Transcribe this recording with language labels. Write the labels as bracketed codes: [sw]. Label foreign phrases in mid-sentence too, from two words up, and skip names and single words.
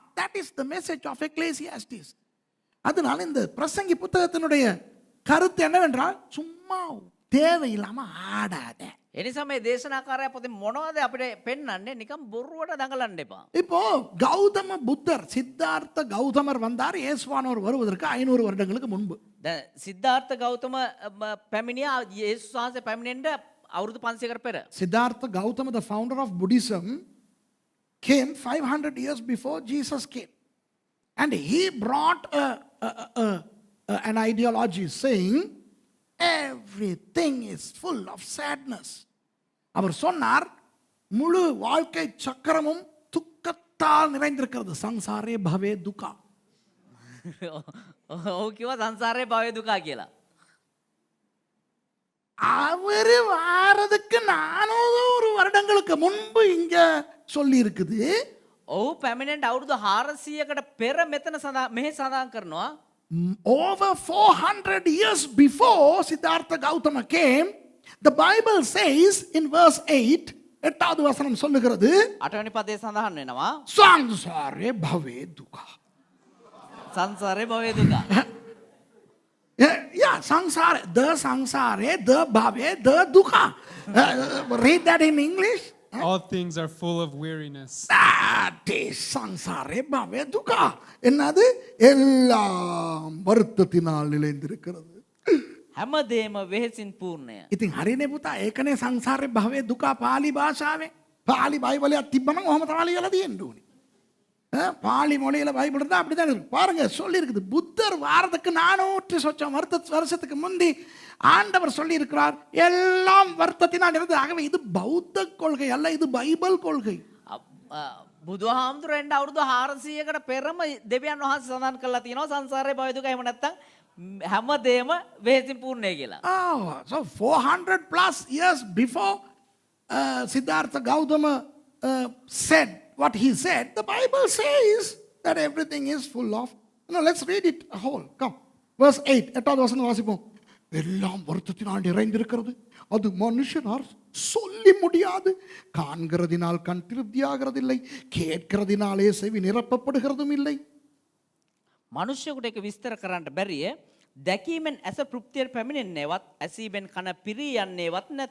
[en] That is the message of Ecclesiastes. [ta] அதனால இந்த பிரசங்கி புத்தகத்தினுடைய கருத்து என்னவென்றால், சும்மா தேவையில்லாம ஆடாத. [si] එනිසා මේ දේශනාකාරයා පොතේ මොනවද අපිට පෙන්වන්නේ? නිකන් බොරුවට දඟලන්න එපා. [ta] இப்போ கௌதம புத்தர், சித்தார்த்த கௌதமர் வந்தார் இயேசுவானவர் வருவதற்கு 500 வருடங்களுக்கு முன்பு. [si] දැන් සිද්ධාර්ථ ගෞතම පැමිණියා යේසුස් වහන්සේ පැමිණෙන්න අවුරුදු 500කට පෙර. [en] Siddhartha Gautama, the founder of Buddhism, came 500 years before Jesus came. And he brought an ideology saying everything is full of sadness. [ta] அவர் சொன்னார் முழு வாழ்க்கை சக்கரமும் துக்கத்தால் நிறைந்திருக்கிறது. [pi] saṃsāre bhave dukkhā. [si] ඔහු කිව්වා සංසාරේ භවය දුකා කියලා. [ta] அவரு வாரதுக்கு 400 வருடங்களுக்கு முன்பு இங்க சொல்லி இருக்குது. [si] ඔහු පැමිණෙන්ට අවුරුදු 400කට පෙර මෙතන මෙහි සඳහන් කරනවා. [en] Over 400 years before Siddhartha Gautama came, the Bible says in verse 8, [ta] 8வது வசனம் சொல்லுகிறது, [si] 8 වෙනි පදේ සඳහන් වෙනවා [pi] සංසාරේ භවේ දුකා. [si] සංසාරේ භවය දුකා. [en] Yeah, samsara, the samsare, the bhave, the dukha. Read that in English. All things are full of weariness. That is [pi] samsare bhave dukha. [ta] என்னது எல்லாம் வருத்தத்தினால் நிறைந்திருக்கிறது. [si] හැමදේම වෙහෙසින් පූර්ණය. ඉතින් හරිනේ පුතා, ඒකනේ සංසාරේ භවයේ දුක පාලි භාෂාවේ. පාලි බයිබලයක් තිබ්බනම් ඔහම තමයි ලියලා තියෙන්න ඕනේ. [ta] பாலி மொழியில் பைபிள் இருந்தால் அப்படி தான் இருக்கு. பாருங்க சொல்லி இருக்குது, புத்தர் வாரத்துக்கு 400 வருஷத்துக்கு முந்தி ஆண்டவர் சொல்லி இருக்கிறார் எல்லாம் வருத்தத்தினால் இருந்தது. ஆகவே இது பௌத்த கொள்கை அல்ல, இது பைபிள் கொள்கை. [si] බුදුහාමුදුරන්ට අවුරුදු 400කට පෙරම දෙවියන් වහන්සේ සඳහන් කරලා තියෙනවා සංසාරේ භවය දුක. එහෙම නැත්නම් හැමදේම වෙහෙසින් පූර්ණයි කියලා. [en] So 400 plus years before Siddhartha Gautama said what he said, the Bible says that everything is full of. No, let's read it whole. Come. Verse 8. [ta] எட்டாவது வசனம் வாசிப்போம். எல்லாம் வருத்தத்தினால் நிறைந்திருக்கிறது, அது மனுஷனார் சொல்லி முடியாது. காண்கிறதினால் கண் திருப்தியாகிறதில்லை, கேட்கிறதினாலே செவி நிரப்பப்படுகிறதும் இல்லை. [si] මනුෂ්‍යයෙකුට ඒක විස්තර කරන්න බැරිය. දැකීමෙන් ඇස තෘප්තියට පැමිණෙන්නේවත්, ඇසීමෙන් කන පිරී යන්නේවත් නැත.